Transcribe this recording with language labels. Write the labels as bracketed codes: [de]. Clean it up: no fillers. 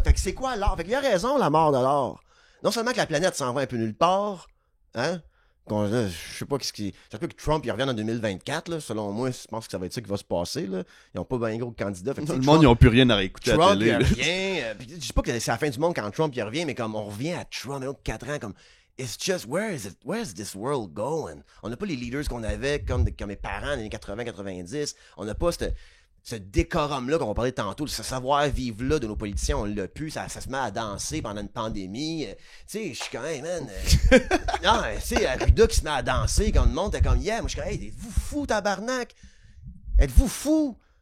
[fr] Fait que c'est quoi l'art? Fait qu'il y a raison, la mort de l'art. Non seulement que la planète s'en va un peu nulle part, hein? Je sais pas qu'est-ce qui. Ça se peut que Trump il revienne en 2024, là. Selon moi, je pense que ça va être ça qui va se passer, là. Ils n'ont pas bien gros de candidats. Fait que, le monde, ils n'ont plus rien à réécouter à la télé. Trump, il revient. Je dis pas que c'est la fin du monde quand Trump il revient, mais comme on revient à Trump, 4 ans, comme. [en] It's just, where's this world going? [fr] On n'a pas les leaders qu'on avait comme mes parents dans les années 80-90. On n'a pas ce décorum-là qu'on parlait tantôt, ce savoir-vivre-là de nos politiciens, on l'a plus, ça se met à danser pendant une pandémie. Tu sais, je suis quand même, man. Non, tu sais, Arruda qui se met à danser quand le monde est comme, yeah, moi je suis comme, hey, êtes-vous fous, tabarnak? Êtes-vous fous?